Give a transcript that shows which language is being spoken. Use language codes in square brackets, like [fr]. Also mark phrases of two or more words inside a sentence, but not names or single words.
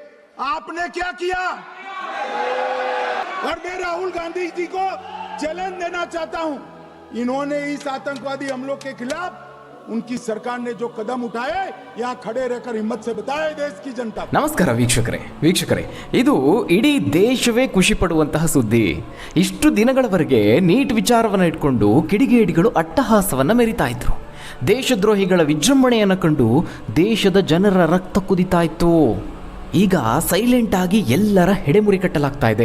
[hi] आपने क्या किया? और मैं राहुल गांधी जी को चैलेंज देना चाहता हूं, इन्होंने इस आतंकवादी हमलों के खिलाफ उनकी सरकार ने जो कदम उठाए यहाँ खड़े रहकर हिम्मत से बताए देश की जनता। [kn] ನಮಸ್ಕಾರ ವೀಕ್ಷಕರೇ, ಇದು ಇಡೀ ದೇಶವೇ ಖುಷಿ ಪಡುವಂತಹ ಸುದ್ದಿ. ಇಷ್ಟು ದಿನಗಳವರೆಗೆ ನೀಟ್ ವಿಚಾರವನ್ನು ಇಟ್ಕೊಂಡು ಕಿಡಿಗೇಡಿಗಳು ಅಟ್ಟಹಾಸವನ್ನು ಮೆರಿತಾ ಇದ್ರು. ದೇಶದ್ರೋಹಿಗಳ ವಿಜೃಂಭಣೆಯನ್ನು ಕಂಡು ದೇಶದ ಜನರ ರಕ್ತ ಕುದಿತಾ ಇತ್ತು. ಈಗ ಸೈಲೆಂಟ್ ಆಗಿ ಎಲ್ಲರ ಹೆಡೆಮುರಿ ಕಟ್ಟಲಾಗ್ತಾ ಇದೆ.